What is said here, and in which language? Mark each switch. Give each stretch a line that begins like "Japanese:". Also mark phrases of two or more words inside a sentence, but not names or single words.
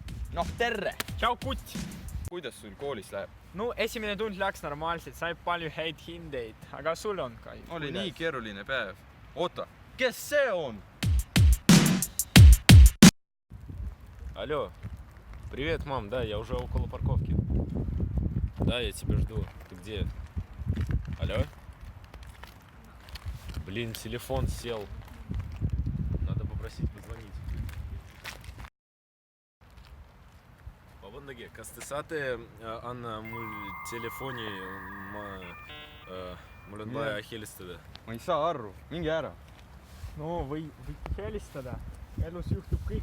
Estonian: Noh, terre! Tšau, kutt! Kuidas sul koolis läheb? No, esimene tund läks normaalselt, sai palju häid hindeid, aga sul on ka. Oli nii keeruline päev. Oota, kes see on?
Russian: Алло, привет, мам, да, я уже около парковки. Да, я тебя жду. Ты где? Алло? Блин, телефон сел. Надо попросить позвонить.
Estonian: Vabandage, kas te saate Anna mul telefoni, mul on vaja helistada. Ma ei saa aru, mingi ära. No, võid helistada. Elus juhtub kõik.